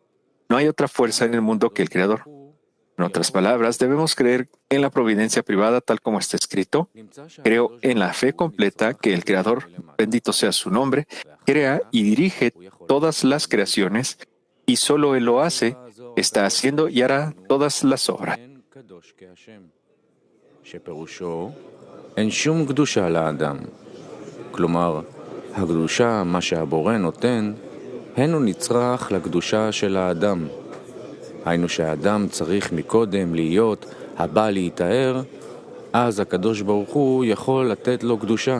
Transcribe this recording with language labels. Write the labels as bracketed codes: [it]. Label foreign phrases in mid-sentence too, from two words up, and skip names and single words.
[es] No hay otra fuerza en el mundo que el Creador. En otras palabras, debemos creer en la providencia privada tal como está escrito. Creo en la fe completa que el Creador, bendito sea su nombre, crea y dirige todas las creaciones y solo Él lo hace, está haciendo y hará todas las obras. [he] אין שום קדושה לאדם. כלומר, הקדושה, מה שהבורא נותן, הן הוא נצרך לקדושה של האדם. היינו שהאדם צריך מקודם להיות הבא להתאר, אז הקדוש ברוך הוא יכול לתת לו קדושה.